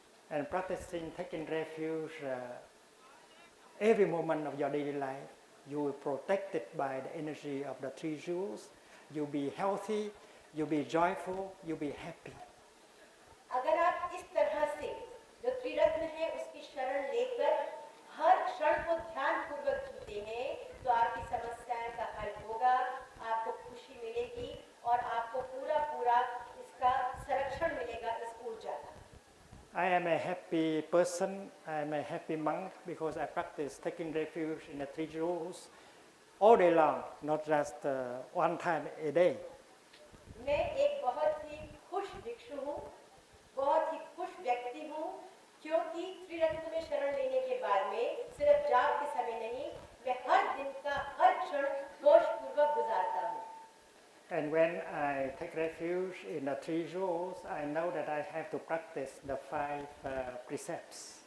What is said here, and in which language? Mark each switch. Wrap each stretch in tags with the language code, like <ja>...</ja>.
<en>And practicing taking refuge every moment of your daily life, you will be protected by the energy of the 3 jewels. You'll be healthy, you'll be joyful, you'll be happy.</en> <hi>अगर आप इस तरह से जो त्रिरत्न है उसकी शरण लेकर हर क्षण को ध्यान पूर्वक जीते हैं, तो आपकी समस्याएं का हल होगा, आपको खुशी मिलेगी और आपको पूरा इसका संरक्षण मिलेगा, इस ऊर्जा का।</hi> <en>I am a happy person, I am a happy monk because I practice taking refuge in the 3 jewels all day long, not just one time a day.</en> <hi>मैं एक बहुत ही खुश भिक्षु हूँ, बहुत ही खुश व्यक्ति हूँ, क्योंकि त्रिरत्न में शरण लेने के बाद में सिर्फ जाप के समय नहीं, मैं हर दिन का हर क्षण होश पूर्वक गुजारता हूँ।</hi> <en>And when I take refuge in the 3 jewels, I know that I have to practice the 5 precepts.</en>